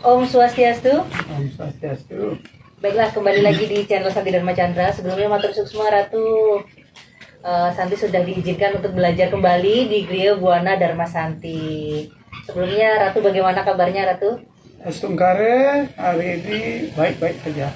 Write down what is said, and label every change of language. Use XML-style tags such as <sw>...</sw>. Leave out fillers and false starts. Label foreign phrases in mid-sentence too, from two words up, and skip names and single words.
<id>Swastiastu.</id> <ban>Om Swastiastu.</ban> <id>Baiklah, kembali lagi di channel Santi Dharma Chandra. Sebelumnya</id> <ban>matur suksma</ban> <id>Ratu. Santi sudah diizinkan untuk belajar kembali di Griya Buana Dharma Santi. Sebelumnya Ratu, bagaimana kabarnya Ratu? Astungkare, hari ini baik-baik saja.</id>